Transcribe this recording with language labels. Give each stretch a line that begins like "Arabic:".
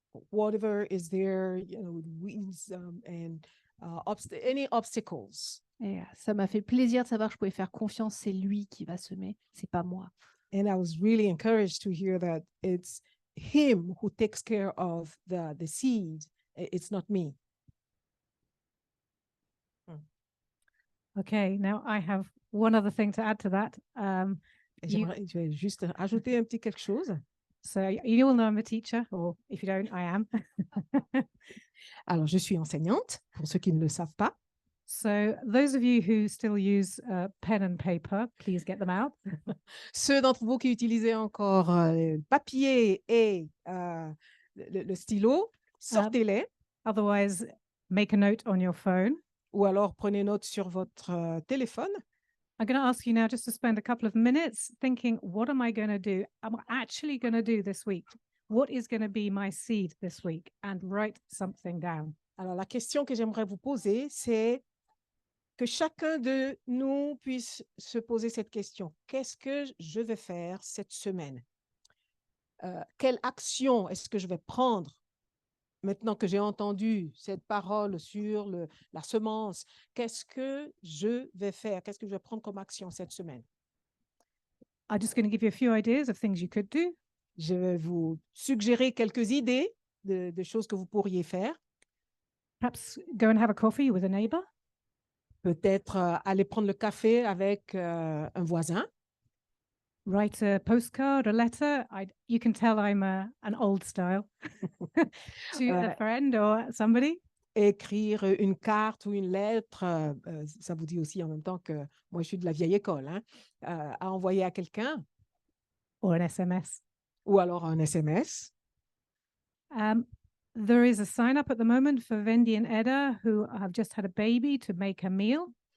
English: whatever is there, weeds and any obstacles.
French: Et ça m'a fait plaisir de savoir que je pouvais faire confiance. C'est lui qui va semer, c'est pas moi.
English: And I was really encouraged to hear that it's him who takes care of the seed. It's not me. Okay, now I have one other thing to add to that.
French: Et
English: You-
French: je vais juste ajouter un petit quelque chose.
English: So you all know I'm a teacher, or if you don't, I am.
French: Alors, je suis enseignante, pour ceux qui ne le savent pas.
English: So those of you who still use pen and paper, please get them out.
French: Ceux d'entre vous qui utilisez encore le papier et le stylo, sortez-les.
English: Otherwise, make a note on your phone.
French: Ou alors prenez note sur votre téléphone.
English: I'm going to ask you now just to spend a couple of minutes thinking, what am I going to do? I'm actually going to do this week. What is going to be my seed this week? And write something down.
French: Alors, la question que j'aimerais vous poser, c'est que chacun de nous puisse se poser cette question. Qu'est-ce que je vais faire cette semaine? Quelle action est-ce que je vais prendre maintenant que j'ai entendu cette parole sur la semence? Qu'est-ce que je vais faire? Qu'est-ce que je vais prendre comme action cette semaine?
English: I'm just going to give you a few ideas of things you could do.
French: Je vais vous suggérer quelques idées de choses que vous pourriez faire.
English: Perhaps go and have a coffee with a neighbor.
French: Peut-être aller prendre le café avec un voisin.
English: Write a postcard, a letter. You can tell I'm an old style to a friend or somebody.
French: Écrire une carte ou une lettre, ça vous dit aussi en même temps que moi je suis de la vieille école, hein, à envoyer à quelqu'un
English: Or an SMS.
French: ou alors un SMS.
English: There is a sign up at the moment for Vendi and Edda who have just had a baby to make a meal.